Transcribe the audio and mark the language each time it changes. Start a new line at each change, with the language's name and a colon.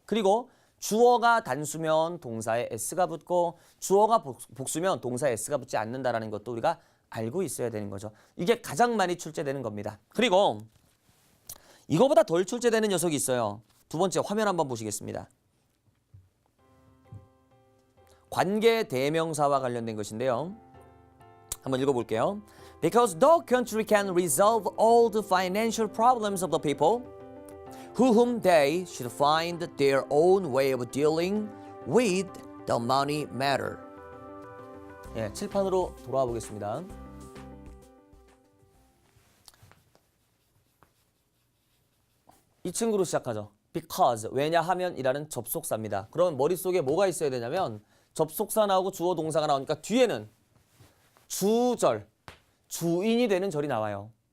Korean: 그리고 주어가 단수면 동사에 s가 붙고 주어가 복수면 동사에 s가 붙지 않는다는 것도 우리가 알고 있어야 되는 거죠. 이게 가장 많이 출제되는 겁니다. 그리고 이거보다 덜 출제되는 녀석이 있어요. 두 번째 화면 한번 보시겠습니다. 관계 대명사와 관련된 것인데요. 한번 읽어볼게요.
English: Because no country can resolve all the financial problems of the people whom they should find their own way of dealing with the money matter.
Korean: 예, 칠판으로 돌아와 보겠습니다. 이 친구로 시작하죠. Because, 왜냐하면이라는 접속사입니다. 그러면 머릿속에 뭐가 있어야 되냐면 접속사 나오고 주어 동사가 나오니까 뒤에는 주절, 주인이 되는 절이 나와요.